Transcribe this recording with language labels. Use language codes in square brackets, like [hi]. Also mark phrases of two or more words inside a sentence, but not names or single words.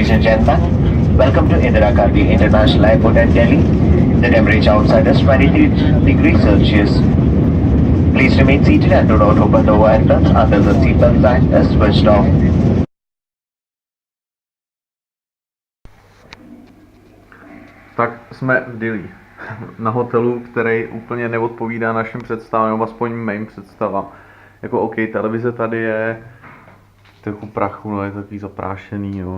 [en] gentlemen, welcome to Indira Gandhi International Airport at Delhi. The temperature outside is 23 degrees Celsius. Please remain seated and do not open the door entrance until the seatbelt sign is switched off. [cs] Tak jsme v Dili, na hotelu, který úplně neodpovídá našim představám, nebo aspoň mým představám. Jako OK, televize tady je trochu prachu, no, je takový zaprášený, jo.